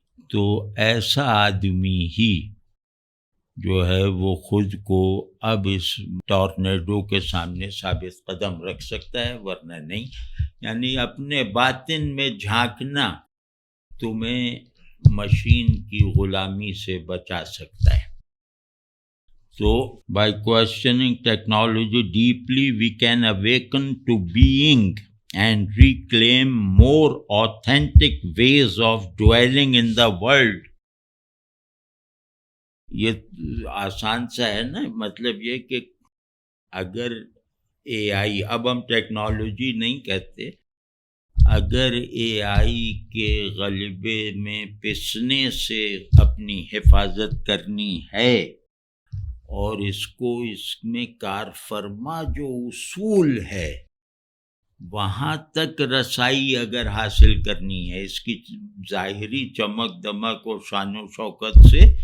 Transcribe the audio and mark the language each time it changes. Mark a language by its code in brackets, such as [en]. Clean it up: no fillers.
[ur] تو ایسا آدمی ہی جو ہے وہ خود کو اب اس ٹورنیڈو کے سامنے ثابت قدم رکھ سکتا ہے، ورنہ نہیں. یعنی اپنے باطن میں جھانکنا تمہیں مشین کی غلامی سے بچا سکتا ہے. [en] So, by questioning technology deeply, we can awaken to being and reclaim more authentic ways of dwelling in the world. [ur] یہ آسان سا ہے نا، مطلب یہ کہ اگر اے آئی، اب ہم ٹیکنالوجی نہیں کہتے، اگر اے آئی کے غلبے میں پسنے سے اپنی حفاظت کرنی ہے اور اس کو اس میں کار فرما جو اصول ہے وہاں تک رسائی اگر حاصل کرنی ہے، اس کی ظاہری چمک دمک اور شان و شوکت سے